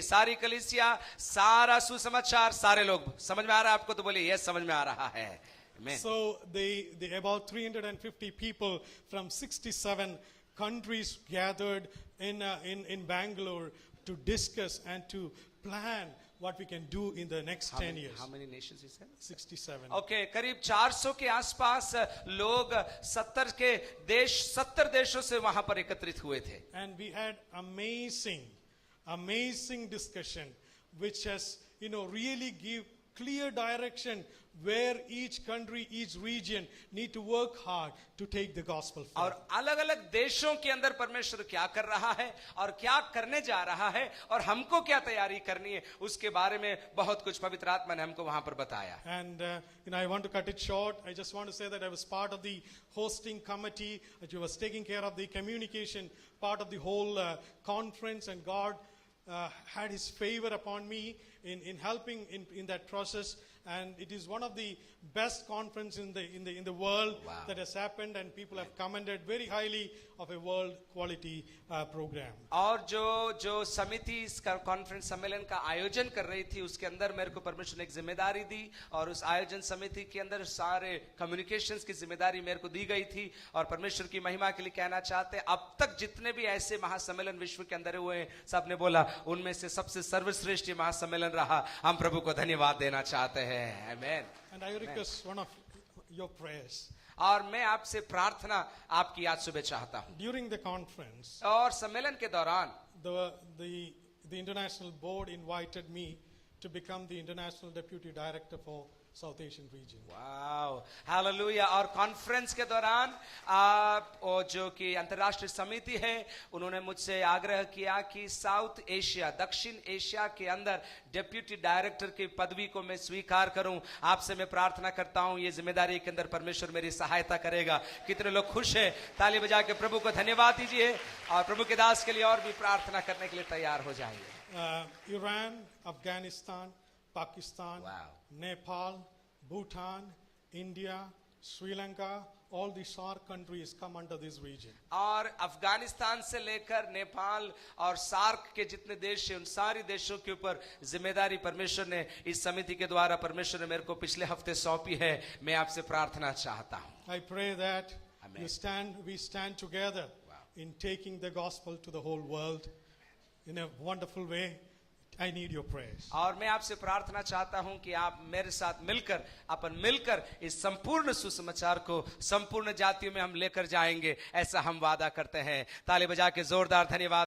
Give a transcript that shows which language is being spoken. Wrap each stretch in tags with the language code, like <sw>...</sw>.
<hi>सारी कलीसिया, सारा सुसमाचार, सारे लोग। समझ में आ रहा है आपको? तो बोलिए ये समझ में आ रहा है।</hi> <en>Amen. So the about 350 people from 67 countries gathered in Bangalore to discuss and to plan what we can do in the next 10 years. How many nations you said? 67.</en> <hi>Okay करीब 400 के आसपास लोग 70 देशों से वहां पर एकत्रित हुए थे.</hi> <en>And we had amazing discussion, which has, really give clear direction where each country, each region need to work hard to take the gospel</en> <hi>और</hi> <en>forward.</en> <hi>अलग अलग देशों के अंदर परमेश्वर क्या कर रहा है और क्या करने जा रहा है और हमको क्या तैयारी करनी है उसके बारे में बहुत कुछ पवित्र आत्मा ने हमको वहां पर बताया.</hi> <en>And I want to cut it short. I just want to say that I was part of the hosting committee, that was taking care of the communication part of the whole conference, and God had His favor upon me in helping in that process. And it is one of the best conference in the world. Wow. That has happened, and people have commended very highly of a world quality program.</en> <hi>और जो समिति इस conference सम्मेलन का आयोजन कर रही थी उसके अंदर मेरे को परमेश्वर ने एक जिम्मेदारी दी और उस आयोजन समिति के अंदर सारे कम्युनिकेशंस की जिम्मेदारी मेरे को दी गई थी. और परमेश्वर की महिमा के लिए कहना चाहते हैं अब तक जितने भी ऐसे महासम्मेलन विश्व के अंदर हुए हैं सबने बोला उनमें से सबसे सर्वश्रेष्ठ ये महासम्मेलन रहा. हम प्रभु को धन्यवाद देना चाहते हैं. आमेन.</hi> <en>And I request one of your prayers.</en> <hi>और मैं आपसे प्रार्थना आपकी याद सुबह चाहता हूं.</hi> <en>During the conference,</en> <hi>और सम्मेलन के दौरान</hi> <en>the international board invited me to become the international deputy director for South Asian region. Wow hallelujah.</en> <hi>और कॉन्फ्रेंस के दौरान जो कि अंतर्राष्ट्रीय समिति है उन्होंने मुझसे आग्रह किया कि साउथ एशिया दक्षिण एशिया के अंदर डेप्यूटी डायरेक्टर की पदवी को मैं स्वीकार करूं. आपसे मैं प्रार्थना करता हूं ये जिम्मेदारी के अंदर परमेश्वर मेरी सहायता करेगा. कितने लोग खुश हैं? ताली बजा के प्रभु को धन्यवाद दीजिए और प्रभु के दास के लिए और भी प्रार्थना करने के लिए तैयार हो जाइए.</hi> <en>Iran, Afghanistan, Pakistan, Wow. Nepal, Bhutan, India, Sri Lanka, all the SAARC countries come under this region.</en> <hi>और अफगानिस्तान से लेकर नेपाल और सार्क के जितने देश हैं उन सारे देशों के ऊपर जिम्मेदारी परमेश्वर ने इस समिति के द्वारा परमेश्वर ने मेरे को पिछले हफ्ते सौंपी है. मैं आपसे प्रार्थना चाहता हूं.</hi> <en>I pray that Amen. we stand together in taking the gospel to the whole world in a wonderful way. I need your prayers.</en> <hi>और मैं आपसे प्रार्थना चाहता हूं कि आप मेरे साथ मिलकर इस संपूर्ण सुसमाचार को संपूर्ण जातियों में हम लेकर जाएंगे ऐसा हम वादा करते हैं. ताली बजा के जोरदार धन्यवाद.</hi>